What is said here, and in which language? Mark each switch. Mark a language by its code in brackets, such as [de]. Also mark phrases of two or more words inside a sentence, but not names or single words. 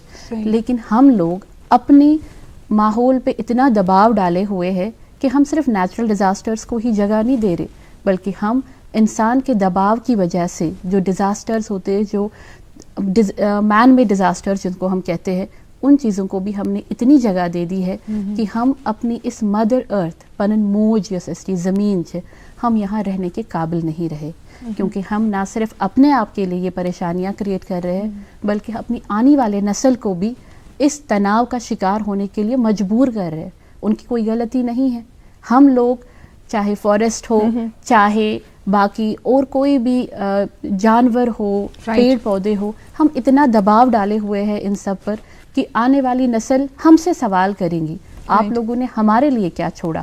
[ur] لیکن ہم لوگ اپنی ماحول پہ اتنا دباؤ ڈالے ہوئے ہیں کہ ہم صرف [en] natural disasters [ur] کو ہی جگہ نہیں دے رہے بلکہ ہم انسان کے دباؤ کی وجہ سے جو ڈیزاسٹرز ہوتے ہیں, جو [en] man made disasters [ur] جن کو ہم کہتے ہیں, ان چیزوں کو بھی ہم نے اتنی جگہ دے دی ہے کہ ہم اپنی اس [en] mother earth [ks] پنن موج [ur] یس اس کی زمین سے ہم یہاں رہنے کے قابل نہیں رہے. کیونکہ ہم نہ صرف اپنے آپ کے لیے یہ پریشانیاں کریٹ کر رہے ہیں بلکہ اپنی آنے والے نسل کو بھی اس تناؤ کا شکار ہونے کے لیے مجبور کر رہے ہیں. ان کی کوئی غلطی نہیں ہے. ہم لوگ چاہے فارسٹ ہو, چاہے باقی اور کوئی بھی جانور ہو, پیڑ پودے ہو, ہم اتنا دباؤ ڈالے ہوئے ہیں ان سب پر کہ آنے والی نسل ہم سے سوال کریں گی آپ لوگوں نے ہمارے لیے کیا چھوڑا.